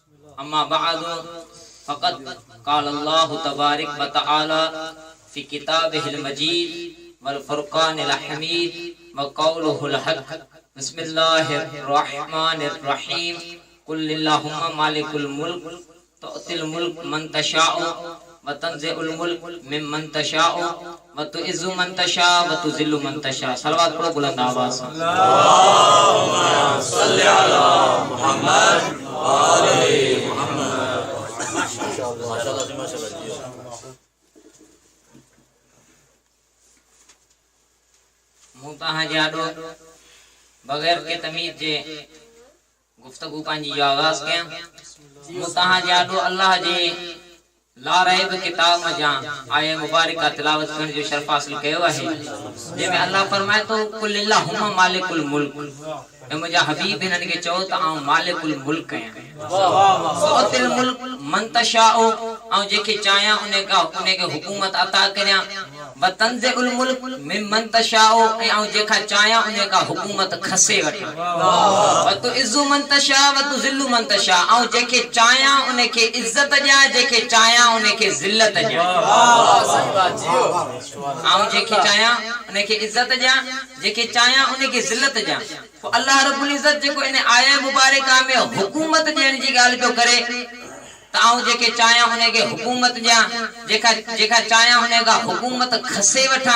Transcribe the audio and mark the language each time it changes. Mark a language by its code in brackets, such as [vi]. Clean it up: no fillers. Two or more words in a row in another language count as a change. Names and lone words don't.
[ar] أما بعد فقد قال الله تبارك وتعالى في كتابه المجيد والفرقان الحميد وقوله الحق بسم الله الرحمن الرحيم قل اللهم مالك الملك تؤتي الملك من تشاء وتنزع الملك ممن تشاء وتعز من تشاء وتذل من تشاء. [ur] صلوات پڑھو بلند آواز سے. [ar] اللهم صل على محمد وآل محمد. [ur] ماشاءاللہ جی ماشاءاللہ جی. [sd] मुताहा जाडो बगैर के तमीज जे गुफ्तगू पांजी आगाज कया। मुताहा जाडो अल्लाह जे [ar] لا ريب [sd] किताब में जा आया मुबारका तिलावत करने जो शर्फ हासिल कयो है, जेमें अल्लाह फरमाए तो [ar] قل اللهم مالك الملك, [sd] ए मुजा हबीब इन्हनि के चओ त आऊं [ar] مالك الملك [sd] आहियां। [ar] تؤتي الملك من تشاء, [sd] आऊं जेके चाहियां उन्हे के हुकूमत अता करियां। [ar] وتنزع الملك ممن تشاء, [sd] ऐं आऊं जेका चाहियां उन्हे का हुकूमत खसे वठां। [ar] وتعز من تشاء وتذل من تشاء, [sd] आऊं जेके चाहियां उन्हे के इज्जत ॾियां, जेके चाहियां उन्हे के ज़िल्लत ॾियां। आऊं जेके चाहियां उन्हे के इज्जत ॾियां, जेके चाहियां उन्हे के ज़िल्लत ॾियां। तो अल्लाह [ar] رب العزة [sd] जेको इन आया मुबारका में हुकूमत ॾियण जी ॻाल्हि पियो करे त आऊं जेके चाहियां उन्हे के हुकूमत ॾियां, जेका चाहियां उन्हे का हुकूमत खसे वठां।